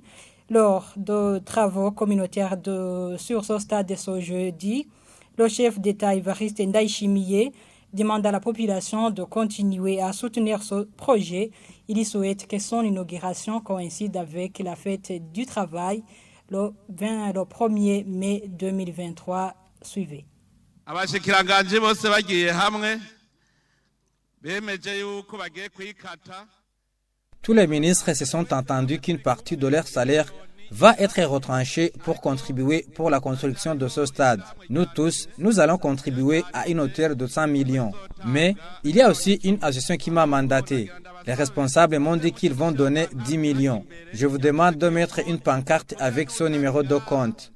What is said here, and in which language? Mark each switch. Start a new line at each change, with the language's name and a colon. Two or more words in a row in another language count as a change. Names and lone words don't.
French: Lors de travaux communautaires sur ce stade de ce jeudi, le chef d'État Évariste Ndayishimiye demande à la population de continuer à soutenir ce projet. Il y souhaite que son inauguration coïncide avec la fête du travail le 1er mai 2023 suivait.
Rundi: Abashikiranganje bose bagiye hamwe bemeje yuko bagiye kwikata.
French: Tous les ministres se sont entendus qu'une partie de leur salaire va être retranchée pour contribuer pour la construction de ce stade. Nous tous, nous allons contribuer à une hauteur de 100 millions. Mais il y a aussi une association qui m'a mandaté. Les responsables m'ont dit qu'ils vont donner 10 millions. Je vous demande de mettre une pancarte avec son numéro de compte.